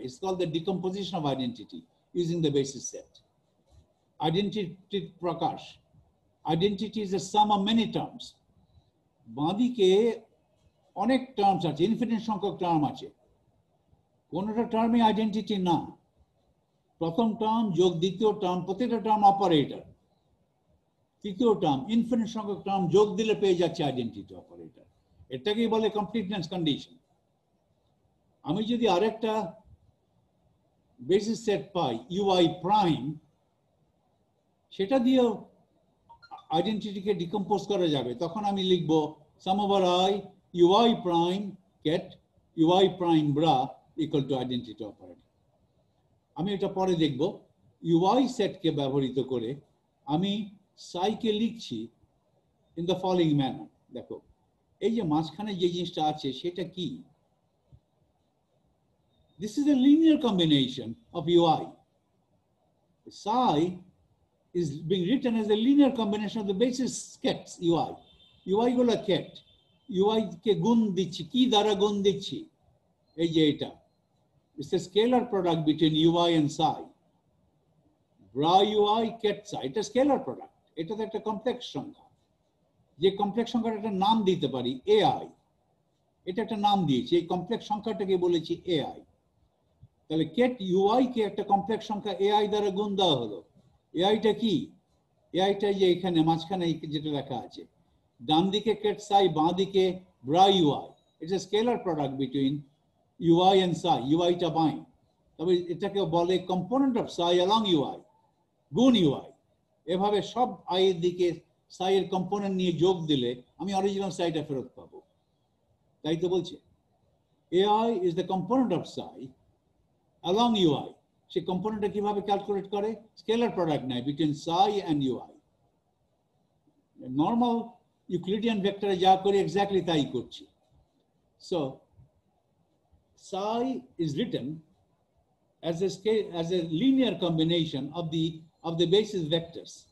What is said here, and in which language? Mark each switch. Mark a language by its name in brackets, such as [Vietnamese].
[English] It's called the decomposition of identity using the basis set. Identity prakash. Identity is a sum of many terms. [Bangla] বাঁদিকে অনেক terms আছে, infinite সংখ্যক term আছে, কোনটা টার্মে identity না। প্রথম টার্ম যোগ দ্বিতীয় টার্ম, প্রত্যেকটা টার্ম অপারেটর। তৃতীয় টার্ম ইনফিনিট সংখ্যক টার্ম যোগ দিলে পেয়ে যাচ্ছে আইডেন্টিটি অপারেটর। এটাকেই বলে কমপ্লিটনেস কন্ডিশন। আমি যদি আরেকটা বেসিস সেট পাই ইউআই প্রাইম, সেটা দিয়েও আইডেন্টিটিকে ডিকম্পোজ করা যাবে। তখন আমি লিখব [English] Sum over i u i prime ket u i prime bra equal to identity operator. [Bangla] আমি এটা পরে দেখব। ইউআই সেটকে ব্যবহৃত করে আমি সাইকে লিখছি [English] In the following manner. [Bangla] দেখো এই যে মাঝখানে যে জিনিসটা আছে সেটা কি? [English] This is a linear combination of UI. Sai is being written as a linear combination of the basis kets ui. [Bangla] ui গুলো ket, ui কে গুণ দিচ্ছি, কি দ্বারা গুণ দিচ্ছি? এই যে এটা, [English] it's a scalar product between ui and psi. [Bangla] Bra ui ket psi, এটা স্কেলার প্রোডাক্ট। এটা তো একটা কমপ্লেক্স সংখ্যা, যে কমপ্লেক্স সংখ্যার একটা নাম দিতে পারি ai। এটা একটা নাম দিয়েছি, এই কমপ্লেক্স সংখ্যাটাকে বলেছি ai। তাহলে কেট ui কে একটা কমপ্লেক্স সংখ্যা ai দ্বারা গুণ দেওয়া হলো। এআইটা কি? এআইটা যে এখানে মাঝখানে যেটা লেখা আছে, ডান দিকে কেট সাই, বাঁ দিকে bra UI. [English] It's a scalar product between UI and psi. ইউআইটা by, [Bangla] তবে এটাকে বলে [English] Component of psi along UI, গুণ UI. [Bangla] এভাবে সব আই এর দিকে সাই এর কম্পোনেন্ট নিয়ে যোগ দিলে আমি অরিজিনাল সাইটা ফেরত পাবো। তাই তো বলছে [English] AI is the component of psi along UI. [Bangla] সেই কম্পোনেন্টটা কিভাবে ক্যালকুলেট করে? স্কেলার প্রোডাক্ট নেয় [English] Between psi and UI. [Bangla] Normal Euclidean ভেক্টরে যা করি এক্স্যাক্টলি তাই করছি। [English] So psi is written as a linear combination of the basis vectors.